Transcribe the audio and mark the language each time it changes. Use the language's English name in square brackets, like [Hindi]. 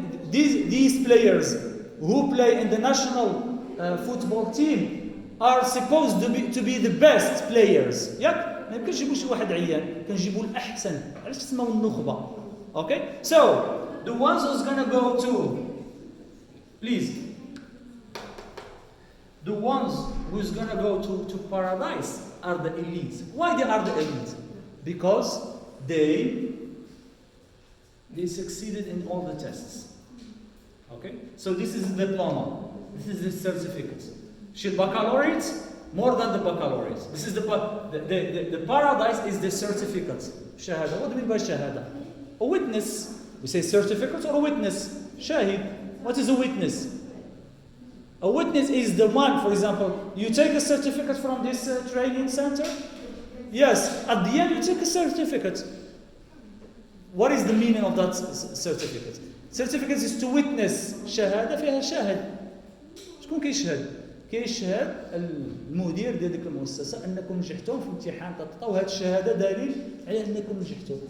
[English] These players who play in the national football team are supposed to be the best players. [Arabic] ياك؟ ما يمكنش نجيبوا شي واحد عيان، كنجيبوا الأحسن. علاش تسموا النخبة؟ Okay? [English] So the ones who's gonna go to, please. The ones who's gonna go to paradise are the elite. Why they are the elite? Because they succeeded in all the tests. Okay? So this is the diploma. This is the certificate. Baccalaureate, more than the baccalaureate. This is the paradise is the certificate. Shahada. What do we mean by shahada? A witness. We say certificate or a witness. Shahid. What is a witness? A witness is the one, for example, you take a certificate from this training center. Yes, at the end you take a certificate. What is the meaning of that certificate? Certificate is to witness. [Arabic] شهادة فيها شاهد. شكون كيشهد؟ كيشهد المدير ديال ديك المؤسسة أنكم نجحتوا في امتحان تطبيق، وهذه الشهادة دليل على أنكم نجحتوا.